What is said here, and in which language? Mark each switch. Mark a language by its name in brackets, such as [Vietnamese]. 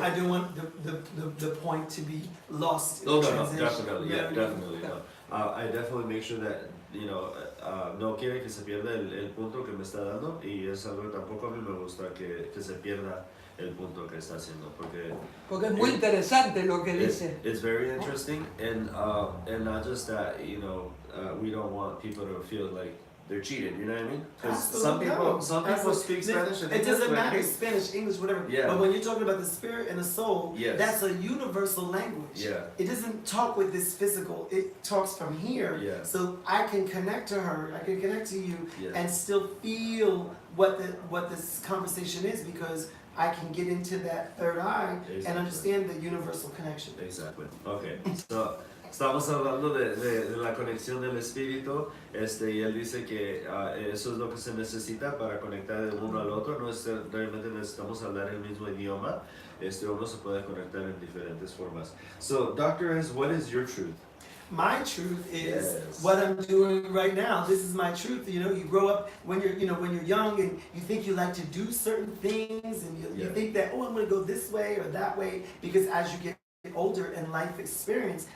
[English] I don't want the point to be lost. No, definitely. No. I definitely make sure that [Spanish] no quiere que se pierda el punto que me está dando, y es algo que tampoco a mí me gusta que se pierda el punto que está haciendo, porque es muy interesante lo que dice. [English] It's very interesting, and not just that, we don't want people to feel like they're cheated. You know what I mean? Because Absolutely. some people speak Spanish and it doesn't matter, English. Spanish, English, whatever. Yeah. But when you're talking about the spirit and the soul, Yes. that's a universal language. Yeah. It doesn't talk with this physical. It talks from here. Yeah. So I can connect to her. I can connect to you, Yeah. and still feel what this conversation is, because I can get into that third eye Exactly. and understand the universal connection. Exactly. Okay. [Spanish] So, estamos hablando de la conexión del espíritu, y él dice que eso es lo que se necesita para conectar de uno al otro. No es realmente necesitamos hablar el mismo idioma. Uno se puede conectar en diferentes formas. [English] So, Doctor S, what is your truth? My truth is Yes. what I'm doing right now. This is my truth. You know, you grow up when you're young, and you think you like to do certain things, and you Yeah. think that, oh, I'm going to go this way or that way, because as you get older in life experience.